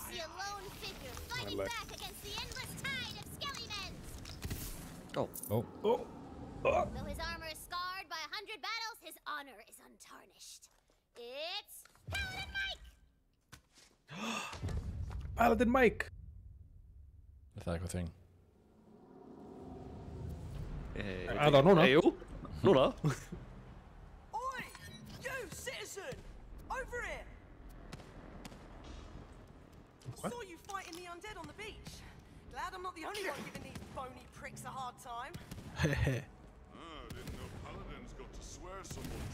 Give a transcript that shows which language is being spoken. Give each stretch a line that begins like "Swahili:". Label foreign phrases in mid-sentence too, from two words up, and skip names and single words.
English: Oh. Though his armor is scarred by 100 battles, his honor is untarnished. It's Paladin Mike! Paladin Mike.
Icelandic: Er það eitthvað thing? Er það núna? Jú, núna.
English: Oi! You, citizen! Over here! What? Saw you fighting the undead on the beach. Glad I'm not the only one giving these bony pricks a hard time. Didn't know paladins got to swear so much.